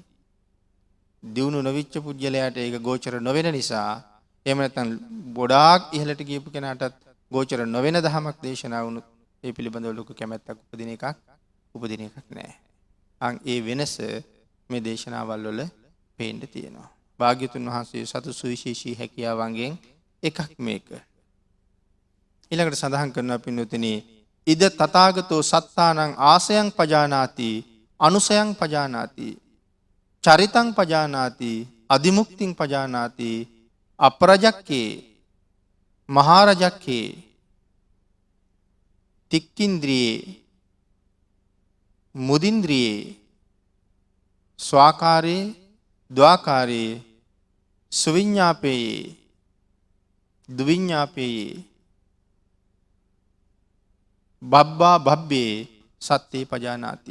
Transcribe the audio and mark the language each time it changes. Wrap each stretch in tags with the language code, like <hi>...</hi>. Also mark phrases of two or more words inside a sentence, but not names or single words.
<si>දියුණු නොවිච්ච පුජ්‍යලයාට ඒක ගෝචර නොවන නිසා එහෙම නැත්නම් ගොඩාක් ඉහළට ගියපු කෙනාටත් ගෝචර නොවන දහමක් දේශනා වුණොත් ඒ පිළිබඳව ලොකු කැමැත්තක් උපදින එකක් නැහැ. ඒ වෙනස මේ දේශනාවල් වල පේන්න තියෙනවා. භාග්‍යතුන් වහන්සේ සතු සුවිශේෂී හැකියාවන්ගෙන් එකක් මේක. ඊළඟට සඳහන් කරනවා පින්වතුනි</si> <pi>ඉද තථාගතෝ සත්තානං ආසයං පජානාති අනුසයං පජානාති චරිතං පජානාති අදිමුක්තිං පජානාති අප්‍රජක්කේ මහරජක්කේ තික්කින්ද්‍රියේ මුදින්ද්‍රියේ ස්වාකාරයේ ද්වාකාරයේ සුවිඤ්ඤාපේ දුවිඤ්ඤාපේ බබ්බා බබ්බේ සත්‍යේ පජානාති.</pi>